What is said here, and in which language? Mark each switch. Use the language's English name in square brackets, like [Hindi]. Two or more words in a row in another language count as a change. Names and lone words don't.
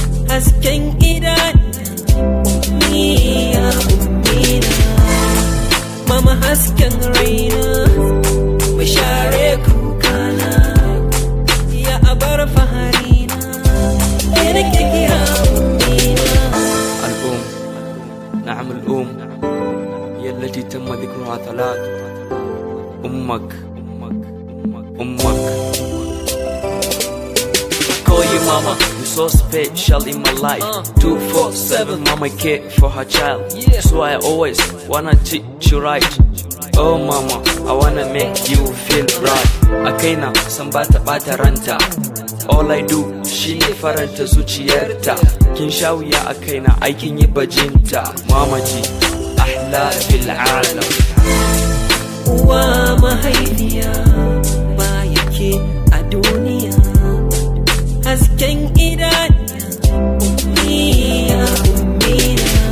[Hausa] Hasken idaniya, ummiya, ummina. Mama hasken raina, mai share kukana. Ya abar faharina, ke nake kira ummina. [Arabic] الأم، نعم الأم، هي التي تم ذكرها ثلاث. أمك، أمك، أمك. [English] Call you mama, you're so special in my life. Uh. Two four seven, mama care for her child. Yeah. So I always wanna teach you right. Oh mama, I wanna make you feel right. [Hausa] A kaina san ba ta ɓata ranta. [English] All I do [Hausa] shi ne faranta zuciyarta. Kin sha wuya a kaina, ai kin yi bajinta. [Arabic] Mama ji, أحلى في العالم. [Hausa] Uwa mahaifiya, ba yake a duniya. Hasken idaniya, ummiya, ummina.